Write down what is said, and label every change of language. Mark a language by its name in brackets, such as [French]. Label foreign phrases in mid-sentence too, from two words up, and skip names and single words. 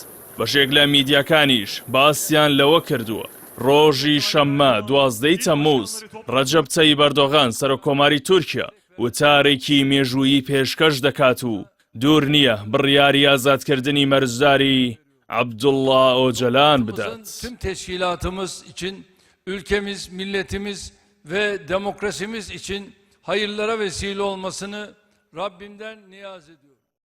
[Central Kurdish] بەشێک لە میدیاکانیش باسییان لەوە کردووە. ڕۆژی شەممە 12 تەمموز ڕەجەب تەیب ئەردۆغان سەرۆکۆماری تورکیا وتارێکی مێژوویی پێشکەش دەکات و دوور نییە بڕیاری ئازادکردنی مەرجداری عەبدوڵڵا ئۆجەلان بدات. [Turkish] Tüm teşkilatımız için, ülkemiz, milletimiz ve demokrasimiz için hayırlara vesile olmasını Rabbimden niyaz ediyorum.